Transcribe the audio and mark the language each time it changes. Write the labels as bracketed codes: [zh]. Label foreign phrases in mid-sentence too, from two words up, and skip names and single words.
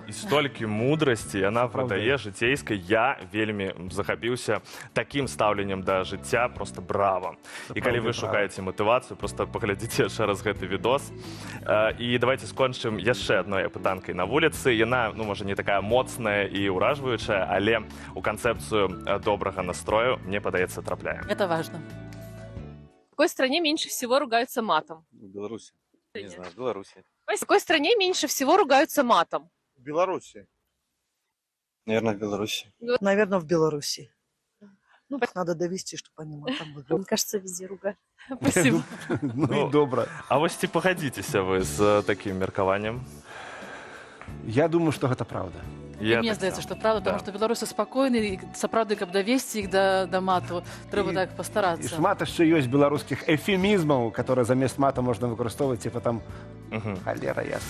[be] І столькі мудрасці яна прадае жыцейскай. Я вельмі захапіўся такім стаўленнем да жыцця, просто брава. І калі вы шукаеце матывацыю, просто паглядзіце яшчэ раз гэты відос. І давайте скончым яшчэ адной апытанкай на вуліцы. Яна, ну, можа, не такая моцная і ўражваючая, але у канцэпцыю добрага настрою, мне падаецца, трапляе. [ru] Это важно. В какой стране меньше всего ругаются матом? В Беларуси. Не знаю, в Беларуси. В какой стране меньше всего ругаются матом? В Беларуси. Наверное, в Беларуси. Наверное, в Беларуси. Ну, надо довести, чтобы они матом Мне выиграли. кажется, везде ругают. Спасибо. [be] Ну і добра. А вось ці пагадзіцеся вы з такім меркаваннем? Я думаю, што гэта правда. І мне здаецца, што правда, тому што беларусы спакойны, і сапраўды, каб давесці іх да мату, трэба так І пастарацца. шмат яшчэ ёсць беларускіх эфемізмаў, которые замест мата можна выкарыстоўваць, типа там халера ясна.